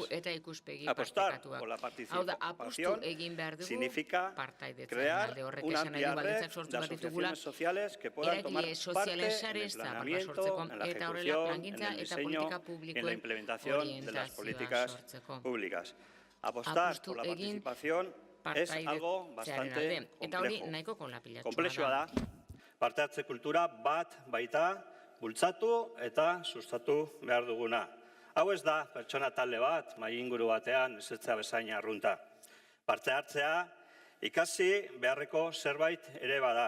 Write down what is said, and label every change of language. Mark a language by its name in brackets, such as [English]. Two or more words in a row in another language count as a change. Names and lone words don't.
[Spanish] Apostar por la participación significa crear una amplia red de asociaciones sociales que puedan tomar parte en el planeamiento, en la ejecución, en el diseño y en la implementación de las políticas públicas. Apostar por la participación es algo bastante complejo. [Basque] Konplexua da, parte hartze kultura bat baita bultzatu eta sustatu behar duguna. Hau ez da pertsona talde bat, mahai inguru batean esertzea bezain arrunta. Parte hartzea ikasi beharreko zerbait ere bada.